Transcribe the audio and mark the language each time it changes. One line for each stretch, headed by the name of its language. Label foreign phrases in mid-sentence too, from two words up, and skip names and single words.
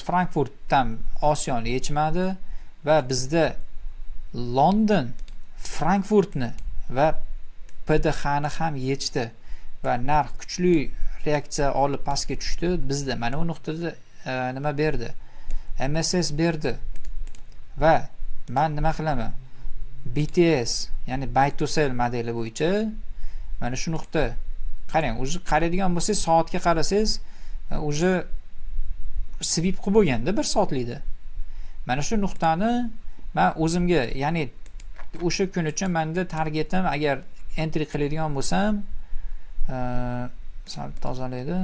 Uzbek: Frankfurtdan Osiyoni yechmadi va bizda London Frankfurtni va PDH ni ham yechdi va narx kuchli reaksiya olib pastga tushdi. Bizda mana bu nuqtada nima berdi? MSS berdi. Va men nima qilaman? BTS, ya'ni
English: buy to sell
Uzbek: modeli bo'yicha mana shu nuqta. Qarang, o'zi qaraydigan bo'lsangiz, soatga qarasangiz, o'zi sweep qilib bo'lganda 1 soatlikda. Mana shu nuqtani men o'zimga, ya'ni o'sha kun uchun menda targetim, agar entry qiladigan bo'lsam, sal tozalaydi.